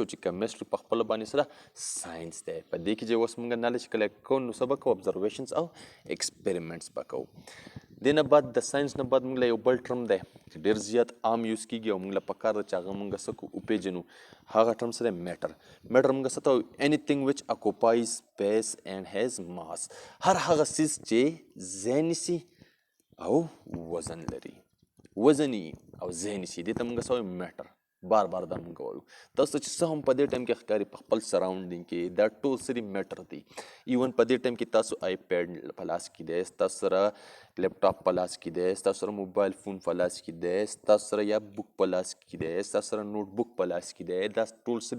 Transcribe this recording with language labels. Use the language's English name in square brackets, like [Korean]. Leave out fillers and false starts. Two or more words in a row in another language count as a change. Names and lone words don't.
[Pashto] چې کیمسټري په خپله باندې سره ساینس دی. په دې کې چې اوس مونږ نالج کلیکټ کوو نو څه به کوو؟ ابزرویشنز او ایکسپریمنټس به کوو. دې نه بعد د ساینس نه بعد مونږ له یو بل ټرم دی چې ډېر زیات عام یوز کېږي او مونږ له پکار ده چې هغه مونږ څه کړو؟ وپېژنو. هغه ټرم څه دی؟ میټر. میټر مونږ څه ته وایو؟ [English] anything which occupies space and has mass. [Pashto] هر هغه څیز چې ځای نیسي او وزن لري، وزن یي او ځای نیسي، دې ته مونږ څه وایو؟ میټر. بار بار دا مونږ وایو. تاسو ته چې څه هم په دې ټایم کې ښکاري په خپل سراونډینګ کې، دا ټول څه دي؟ میټر دي. ایون په دې ټایم کې تاسو آی پیډ په لاس کې دی، ستاسو سره لیپټاپ په لاس کې دی، ستاسو سره [English] mobile phone [Pashto] په لاس کې دی، ستاسو سره یا بک په لاس کې دی، ستاسو سره [English] note book [Pashto] په لاس کې دی، دا ټول څه دي؟